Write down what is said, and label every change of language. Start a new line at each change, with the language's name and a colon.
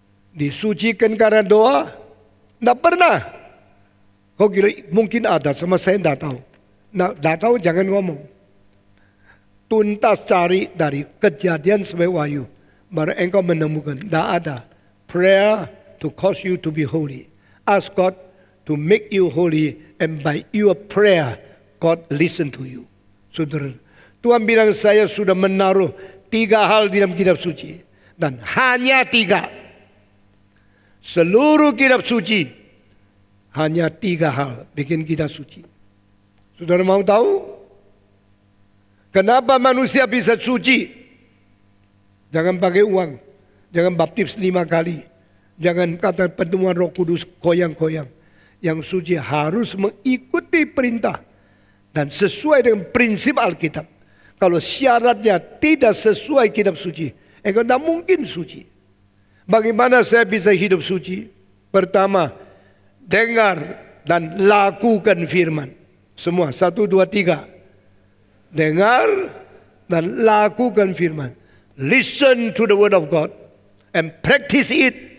Indonesian: Disucikan karena doa? Tidak pernah. Kau kira mungkin ada, sama saya tidak tahu. Nah, tidak tahu jangan ngomong. Tuntas cari dari Kejadian sampai Wahyu. baru engkau menemukan. Tidak ada
English: prayer to cause you to be holy. Ask God to make you holy, and by your prayer, God listen to you.
Indonesian: Saudara, Tuhan bilang saya sudah menaruh 3 hal di dalam kitab suci. Dan hanya 3. Seluruh kitab suci, hanya 3 hal bikin kita suci. Saudara mau tahu? Kenapa manusia bisa suci? Jangan pakai uang. Jangan baptis 5 kali. Jangan kata pertemuan Roh Kudus koyang-koyang. Yang suci harus mengikuti perintah dan sesuai dengan prinsip Alkitab. Kalau syaratnya tidak sesuai kitab suci, engkau tidak mungkin suci. Bagaimana saya bisa hidup suci? Pertama, dengar dan lakukan firman. Semua, 1, 2, 3. Dengar dan lakukan firman.
English: Listen to the word of God and practice it.